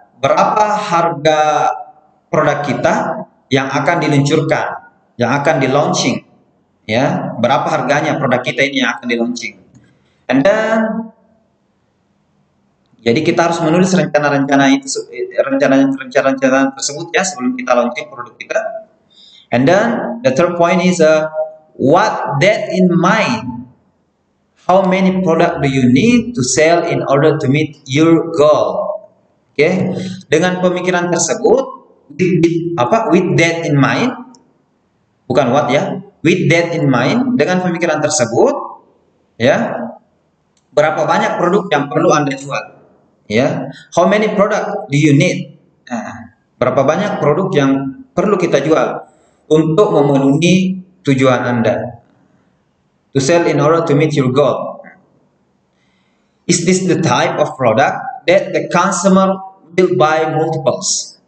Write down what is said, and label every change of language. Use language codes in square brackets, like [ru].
[id] Berapa harga produk kita yang akan diluncurkan, yang akan di launching, ya? Berapa harganya produk kita ini yang akan di launching? [en] And then [id] Jadi kita harus menulis rencana-rencana itu, rencana-rencana tersebut ya sebelum kita launching produk kita. [en] And then the third point is what that in mind. How many product do you need to sell in order to meet your goal? [id] Oke, dengan pemikiran tersebut, [en] with that in mind, [id] bukan what ya, with that in mind, dengan pemikiran tersebut, ya, berapa banyak produk yang perlu Anda jual? [en] Ya, how many product do you need? [id] Nah, berapa banyak produk yang perlu kita jual untuk memenuhi tujuan Anda? [en] To sell in order to meet your goal. Is this the type of product that the customer will buy multiples?